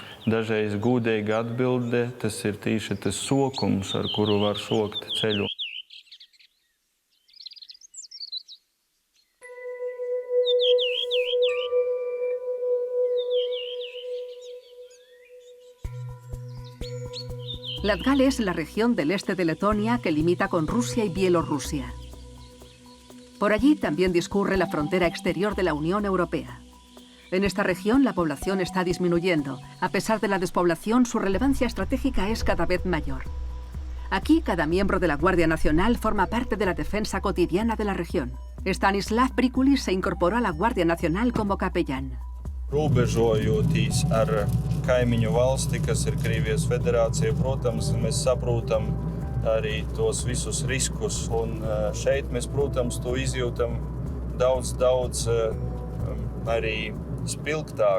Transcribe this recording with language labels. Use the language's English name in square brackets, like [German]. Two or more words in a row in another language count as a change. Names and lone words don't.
[Latvian] Dažreiz gūdīga atbilde, tas ir tieši tas sokums, ar kuru var sokt ceļu. [Spanish] Latgale es la región del este de Letonia que limita con Rusia y Bielorrusia. Por allí también discurre la frontera exterior de la Unión Europea. En esta región la población está disminuyendo. A pesar de la despoblación, su relevancia estratégica es cada vez mayor. Aquí, cada miembro de la Guardia Nacional forma parte de la defensa cotidiana de la región. Stanislav Prikulis se incorporó a la Guardia Nacional como capellán. [Latvian] Robežojoties ar kaimiņu valsti, kas ir Krievijas federācija, protams, mēs saprotam arī tos visus riskus. Un šeit mēs, protams, to izjūtam daudz arī spilgtāk.